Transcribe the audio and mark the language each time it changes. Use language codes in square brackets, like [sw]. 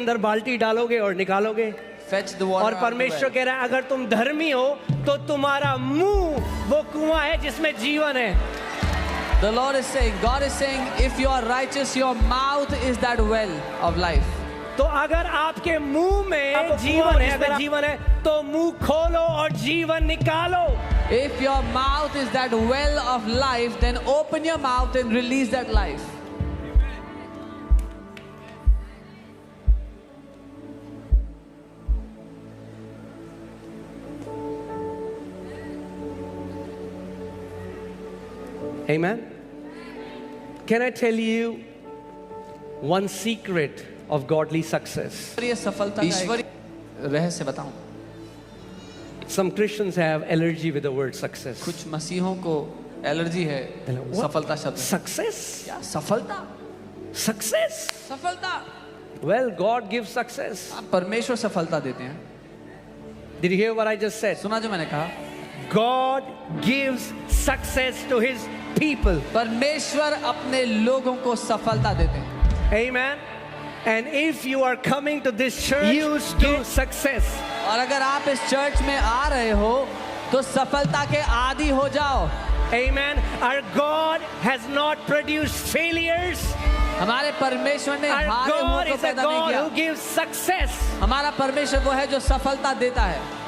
[hi] अंदर बाल्टी डालोगे और निकालोगे। [en] Fetch the water [hi] और [en] out of the [hi] परमेश्वर [en] well. [hi] कह रहा है अगर तुम धर्मी हो तो तुम्हारा मुंह वो कुआं है जिसमें जीवन है। [en] The Lord is saying, God is saying, if you are righteous, your mouth is that well of life. [hi] तो अगर आपके मुंह में जीवन है, अगर जीवन है तो मुंह खोलो और जीवन निकालो। [en] If your mouth is that well of life, then open your mouth and release that life. Amen. Can I tell you one secret of godly success? [hi] ईश्वरीय सफलता का ईश्वरीय रहस्य बताऊं। [en] Some Christians have allergy with the word success. [hi] कुछ मसीहों को allergy है [en] What? [hi] सफलता शब्द से। [en] Success? [hi] क्या सफलता? [en] Success. [hi] सफलता। [en] Well, God gives success. [hi] आप परमेश्वर सफलता देते हैं। [en] Did you hear what I just said? [hi] सुना जो मैंने कहा? [en] God gives success to his people. [hi] परमेश्वर अपने लोगों को सफलता देते हैं। [en] Amen. And if you are coming to this church, you get success. [hi] और अगर आप इस चर्च में आ रहे हो तो सफलता के आदी हो जाओ। [en] Amen. Our God has not produced failures. [hi] हमारे परमेश्वर ने [en] Our [hi] हारे हुओं [en] God [hi] को [en] is a [hi] पैदा नहीं [en] God [hi] किया। [en] who gives success. [hi] हमारा परमेश्वर वो है जो सफलता देता है।